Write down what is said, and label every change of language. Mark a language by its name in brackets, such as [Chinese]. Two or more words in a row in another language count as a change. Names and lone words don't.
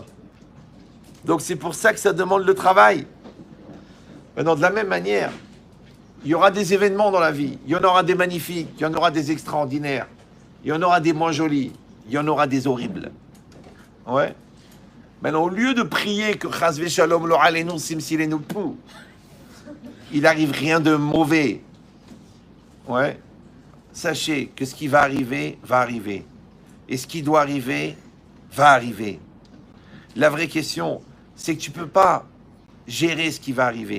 [French] Donc c'est pour ça que ça demande le travail. Maintenant, de la même manière, il y aura des événements dans la vie. Il y en aura des magnifiques, il y en aura des extraordinaires, il y en aura des moins jolis, il y en aura des horribles. Ouais. Maintenant, au lieu de prier que [Hebrew] חס ושלום לא עלינו [French] simsilenu pou, il n'arrive rien de mauvais. Ouais. Sachez que ce qui va arriver, va arriver. Et ce qui doit arriver, va arriver. La vraie question, c'est que tu ne peux pas gérer ce qui va arriver.